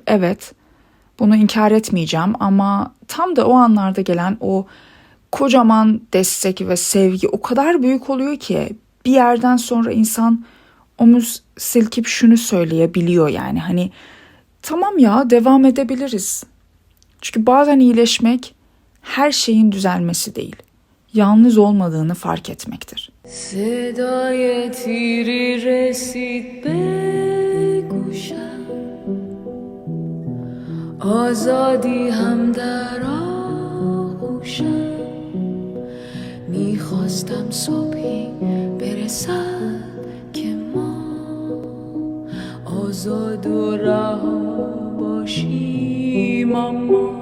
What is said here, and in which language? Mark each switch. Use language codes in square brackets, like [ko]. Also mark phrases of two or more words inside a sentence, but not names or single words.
[tr] Evet, bunu inkar etmeyeceğim ama tam da o anlarda gelen o kocaman destek ve sevgi o kadar büyük oluyor ki bir yerden sonra insan omuz silkip şunu söyleyebiliyor yani hani tamam ya devam edebiliriz. Çünkü bazen iyileşmek her şeyin düzelmesi değil, yalnız olmadığını fark etmektir. [fa] صدای تیری رسید به گوشم آزادی هم در آغوشم میخواستم صبحی برسد که ما آزاد و رها باشیم اما